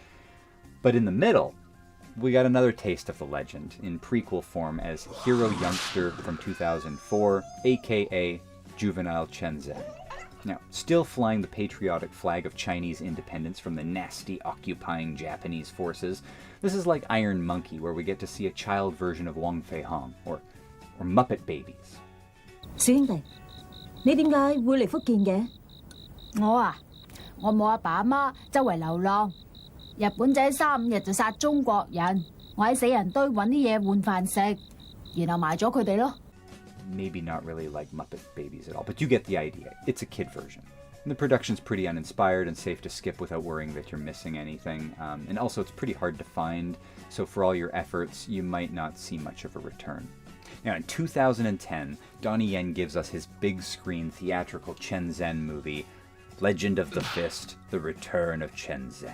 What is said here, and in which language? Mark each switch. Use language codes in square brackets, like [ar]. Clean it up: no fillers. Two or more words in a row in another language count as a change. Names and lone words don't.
[en] But in the middle, we got another taste of the legend in prequel form as hero youngster from 2004, aka Juvenile Chen. Now, still flying the patriotic flag of Chinese independence from the nasty occupying Japanese forces, this is like Iron Monkey, where we get to see a child version of Wong Fei Hong, or Muppet Babies. [yue] 小兄弟，你點解會嚟福建嘅？我冇阿爸阿媽，周圍流浪。日本仔3-5日就殺中國人，我喺死人堆揾啲嘢換飯食，然後埋咗佢哋咯。 [en] Maybe not really like Muppet Babies at all, but you get the idea. It's a kid version. And the production's pretty uninspired and safe to skip without worrying that you're missing anything. And also it's pretty hard to find, so for all your efforts, you might not see much of a return. Now, in 2010, Donnie Yen gives us his big-screen theatrical Chen movie, Legend of the Fist, The Return of Chen.